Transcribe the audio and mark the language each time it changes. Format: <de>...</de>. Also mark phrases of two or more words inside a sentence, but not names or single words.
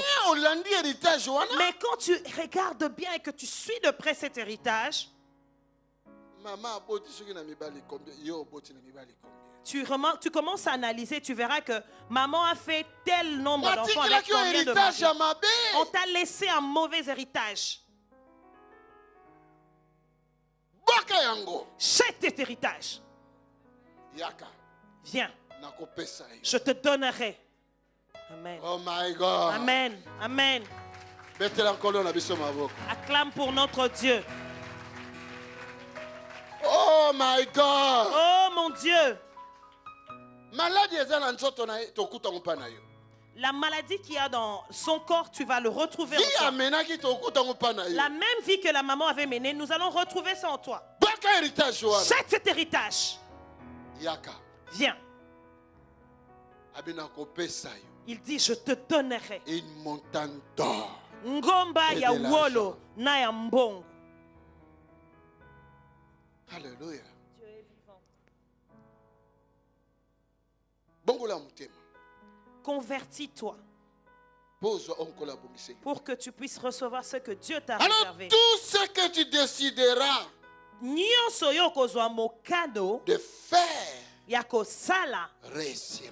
<fr>Mais quand tu regardes bien et que tu suis de près cet héritage, tu commences à analyser, tu verras que maman a fait tel nombre d'enfants avec combien de maris. On t'a laissé un mauvais héritage. Jette cet héritage. Viens. Je te donnerai. Amen.</fr> <en>Oh my God.</en> <fr>Amen. Amen. Acclame pour notre Dieu.</fr> <en>Oh my God.</en> <fr>Oh mon Dieu. La maladie qu'il y a dans son corps, tu vas le retrouver en toi. La même vie que la maman avait menée, nous allons retrouver ça en toi. Jette cet héritage. Viens. Il dit, je te donnerai une montagne d'or.</fr> <ln>Ngomba ya wolo na ya mbongo.</ln> <fr>Alléluia. Dieu est vivant. Convertis-toi pour que tu puisses recevoir ce que Dieu t'a réservé. Alors tout ce que tu décideras de faire réussira.</fr>